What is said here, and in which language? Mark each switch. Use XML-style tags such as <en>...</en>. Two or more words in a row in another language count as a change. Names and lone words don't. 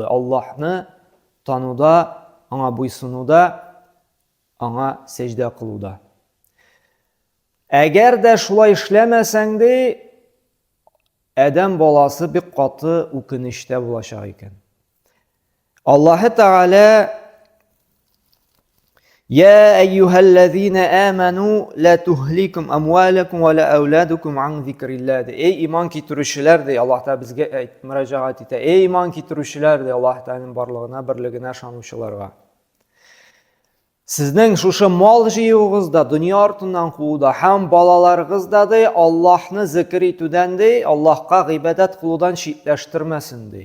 <tt>Аллаһны тануда, аңа буйсынуда, аңа сәҗдә кылуда. Әгәр дә шулай эшләмәсәң ди, адәм баласы бик каты үкенештә булачак икән.</tt> <ar>Аллаһ Тәгалә: "يا أيها الذين آمنوا لا تلهكم أموالكم ولا أولادكم عن ذكر الله".</ar> <tt>Эй иман китерүчеләр ди, Аллаһ Тәгалә безгә мөрәҗәгать итә. Эй иман китерүчеләр ди, Аллаһ Тәгаләнең барлыгына, берлегенә ышанучыларга. Сезнең шушы мал җыюыгызда, дөнья артыннан кууда һәм балаларыгызда ди, Аллаһны зикр итүдән ди, Аллаһка гыйбадәт кылудан шикләштермәсен ди.</tt>